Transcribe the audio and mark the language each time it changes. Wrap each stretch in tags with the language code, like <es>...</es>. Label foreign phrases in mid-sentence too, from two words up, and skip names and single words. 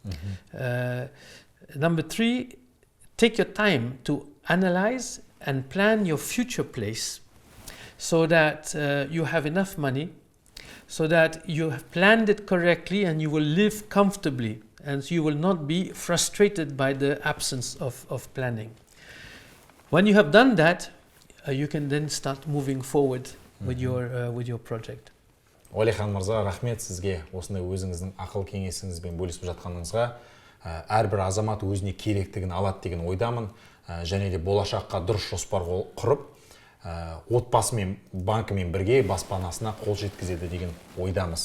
<en>Number 3, take your time to analyze and plan your future place so that you have enough money, so that you have planned it correctly and you will live comfortably and you will not be frustrated by the absence of planning. When you have done that, you can then start moving forward with your project.</en> <kk>Уәлихан мырза, рахмет сізге осындай өзіңіздің ақыл кеңесіңізбен бөлісіп жатқаныңызға. Әрбір азамат өзіне керектігін алады деген ойдамын, және де болашаққа дұрыс жоспар құрып, отбасы мен банкімен бірге баспанасына қол жеткізеді деген ойдамыз.</kk>